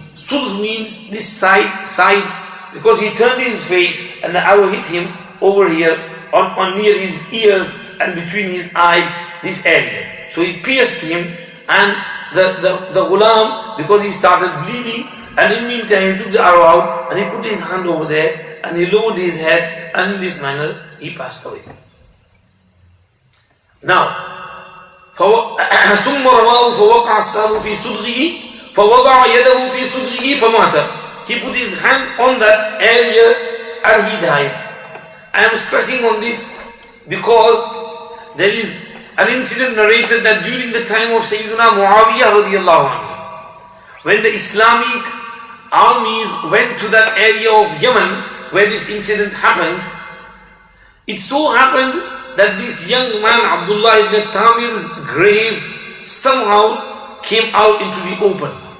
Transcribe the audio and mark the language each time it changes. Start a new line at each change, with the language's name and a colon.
English: Sudgh means this side, because he turned his face and the arrow hit him over here, on near his ears and between his eyes, this area. So it pierced him, and the ghulam, because he started bleeding, and in the meantime he took the arrow out and he put his hand over there and he lowered his head, and in this manner he passed away.
Arabic: Now, ثم رماه فوقع السهم في صدغه فوضع يده في صدغه فمات.
English: He put his hand on that area and he died. I am stressing on this because there is an incident narrated that during the time of Sayyidina Muawiyah radiallahu anhu, when the Islamic armies went to that area of Yemen where this incident happened, it so happened that this young man, Abdullah ibn Tamir's grave, somehow came out into the open.